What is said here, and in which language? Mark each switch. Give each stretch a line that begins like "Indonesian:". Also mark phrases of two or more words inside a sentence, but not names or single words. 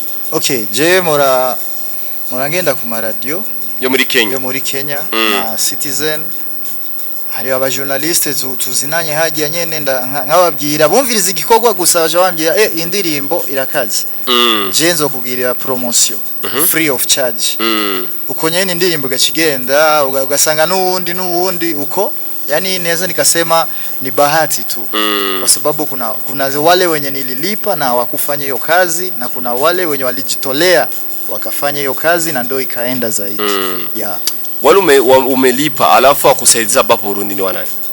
Rundi: Okay, je murangenda ku radio yo muri Kenya na Citizen, hari aba journalistes tuzinanye hagiye nyene nkababwira bumviriza igikorwa gusa baje bambwira indirimbo irakaze. Je nzo kugirira promotion
English: free of charge.
Rundi: Uko nyene indirimbo gakigenda ugasanga nuwundi uko,
Swahili: yani naweza nikasema ni bahati tu. Kwa sababu kuna wale wenye nililipa na wakufanya hiyo kazi na kuna wale wenye walijitolea wakafanya hiyo kazi na ndio ikaenda zaidi.
English: Yeah.
Swahili: Wale umelipa alafu akusaidiza hapa Burundi ni wanani?